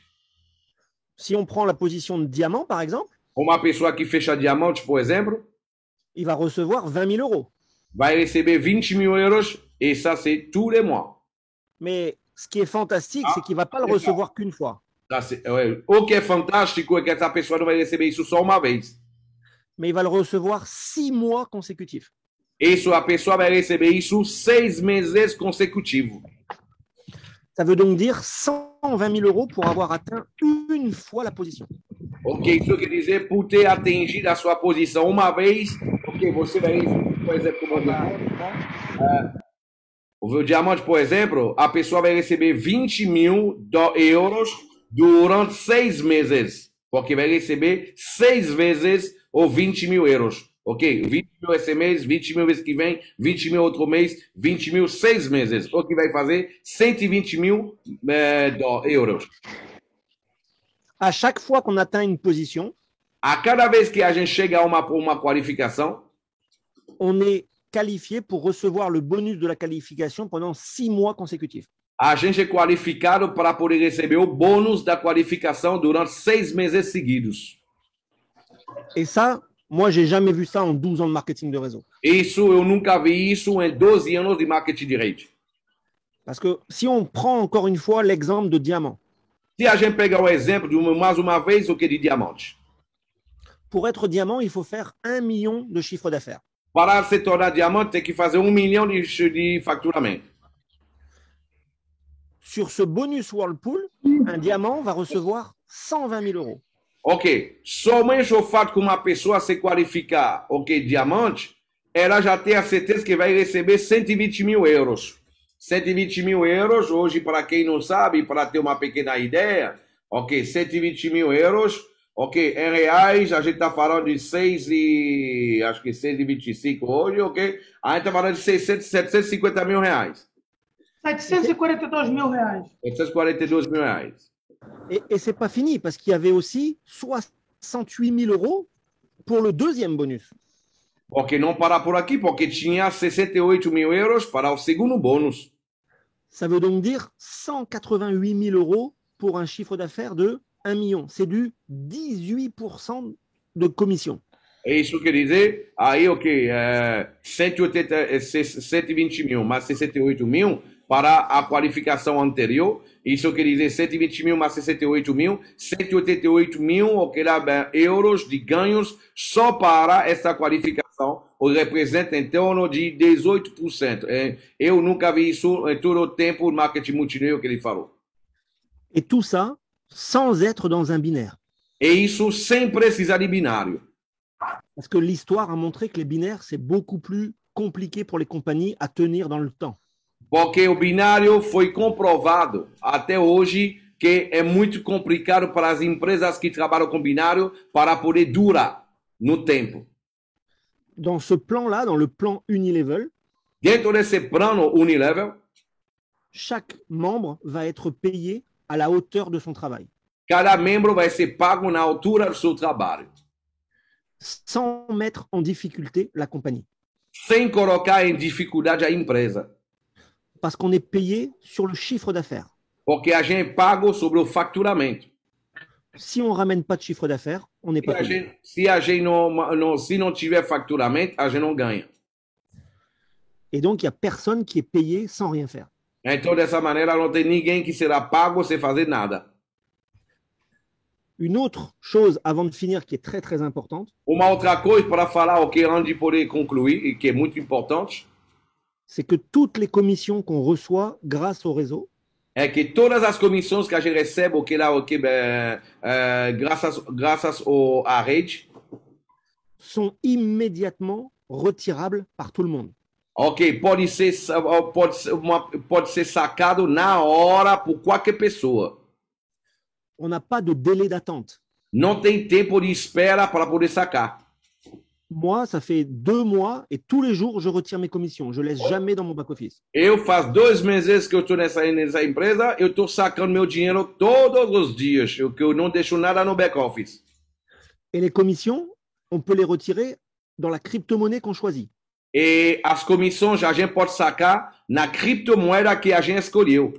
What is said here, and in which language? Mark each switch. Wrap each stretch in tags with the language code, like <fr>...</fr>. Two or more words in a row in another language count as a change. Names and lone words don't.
<fr>Si on prend la position de diamant, par exemple,</fr> <pt>Uma pessoa que fecha diamante, por exemplo,</pt> <fr>il va recevoir 20 000 euros.</fr> <pt>vai receber 20 mil euros,</pt> <fr>et ça, c'est tous les mois. Mais ce qui est fantastique, c'est qu'il ne va pas le recevoir qu'une fois.</fr> <pt>O que é fantástico é que essa pessoa não vai receber isso só uma vez.</pt> <fr>Mais il va le recevoir 6 mois consécutifs.</fr> <pt>Isso, a pessoa vai receber isso 6 meses consecutivos.</pt> <fr>Ça veut donc dire 120 000 euros pour avoir atteint une fois la position.</fr> <pt>Ok, isso quer dizer, por ter atingido a sua posição uma vez, ok, você vai receber, por exemplo, o diamante, por exemplo, a pessoa vai receber 20 mil euros durante 6 meses, porque vai receber 6 vezes os 20 mil euros. Ok, 20 mil esse mês, 20 mil mês que vem, 20 mil outro mês, 20 mil 6 meses. O que vai fazer 120 mil euros.</pt> <fr>À chaque fois qu'on atteint une position,</fr> <pt>a cada vez que a gente chega a uma qualificação,</pt> <fr>on est qualifié pour recevoir le bonus de la qualification pendant 6 mois consécutifs.</fr> <pt>A gente é qualificado para poder receber o bônus da qualificação durante 6 meses seguidos.</pt> <fr>Et ça, moi, j'ai jamais vu ça en 12 ans de marketing de réseau.</fr> <pt>Isso, eu nunca vi isso em 12 anos de marketing de rede.</pt> <fr>Parce que si on prend encore une fois l'exemple de diamant.</fr> <pt>Se a gente pegar o exemplo de mais uma vez o que de diamante.</pt> <fr>Pour être diamant, il faut faire 1 million de chiffre d'affaires.</fr> <pt>Para se tornar diamante, tem que fazer 1 milhão de faturamento.</pt> <fr>Sur ce bonus Whirlpool, un diamant va recevoir 120 000 euros.</fr> <pt>Ok, somente o fato que uma pessoa se qualificar, ok, diamante, ela já tem a certeza que vai receber 120 mil euros. 120 mil euros, hoje, para quem não sabe, para ter uma pequena ideia, ok, 120 mil euros, ok, em reais, a gente está falando de 6,25 hoje, ok? A gente está falando de 750 mil reais. 742 mil reais. 742 mil reais.</pt> <fr>Et c'est pas fini, parce qu'il y avait aussi 68 000 euros pour le deuxième bonus.</fr> <pt>Ok, não parar por aqui, porque tinha 68 mil euros para o segundo bônus.</pt> <fr>Ça veut donc dire 188 000 euros pour un chiffre d'affaires de 1 million. C'est du 18% de commission.</fr> <pt>É isso quer dizer, aí, ok, 120 mil mais 68 mil para a qualificação anterior. Isso quer dizer 120 mil mais 68 mil, 188 mil ok, euros de ganhos só para essa qualificação, o representa em torno de 18%. Eu nunca vi isso em todo o tempo do marketing multinível que ele falou.</pt> <fr>Et tout ça sans être dans un binaire.</fr> <pt>E isso sem precisar de binário.</pt> <fr>Parce que l'histoire a montré que les binaires, c'est beaucoup plus compliqué pour les compagnies à tenir dans le temps.</fr> <pt>Porque o binário foi comprovado até hoje que é muito complicado para as empresas que trabalham com binário para poder durar no tempo.</pt> <fr>Dans ce plan-là, dans le plan Unilevel,</fr> <pt>dentro desse plano Unilevel,</pt> <fr>chaque membre va être payé à la hauteur de son travail.</fr> <pt>Cada membro vai ser pago na altura do seu trabalho.</pt> <fr>Sans mettre en difficulté la compagnie.</fr> <pt>Sem colocar em dificuldade a empresa.</pt> <fr>Parce qu'on est payé sur le chiffre d'affaires.</fr> <pt>Porque a gente é pago sobre o faturamento.</pt> <fr>Si on ne ramène pas de chiffre d'affaires, on n'est pas payé.</fr> <pt>Se não tiver faturamento, a gente não ganha.</pt> <fr>Et donc, il n'y a personne qui est payé sans rien faire.</fr> <pt>Então, dessa maneira, não tem ninguém que será pago sem fazer nada.</pt> <fr>Une autre chose, avant de finir, qui est très, très importante,</fr> <pt>Uma outra coisa para falar, antes de poder concluir, e que é muito importante,</pt> <fr>c'est que toutes les commissions qu'on reçoit grâce au réseau</fr> <pt>é que todas as comissões que a gente recebe, graças à rede,</pt> <fr>sont immédiatement retirables par tout le monde.</fr> <pt>Pode ser sacado na hora por qualquer pessoa.</pt> <fr>On n'a pas de délai d'attente.</fr> <pt>Não tem tempo de espera para poder sacar.</pt> <fr>Moi, ça fait 2 mois et tous les jours, je retire mes commissions. Je laisse jamais dans mon back-office.</fr> <pt>Eu faz 2 meses que eu estou nessa empresa, eu estou sacando meu dinheiro todos os dias, que eu não deixo nada no back-office.</pt> <fr>Et les commissions, on peut les retirer dans la crypto-monnaie qu'on choisit.</fr> <pt>E as comissões a gente pode sacar na criptomoeda que a gente escolheu.</pt>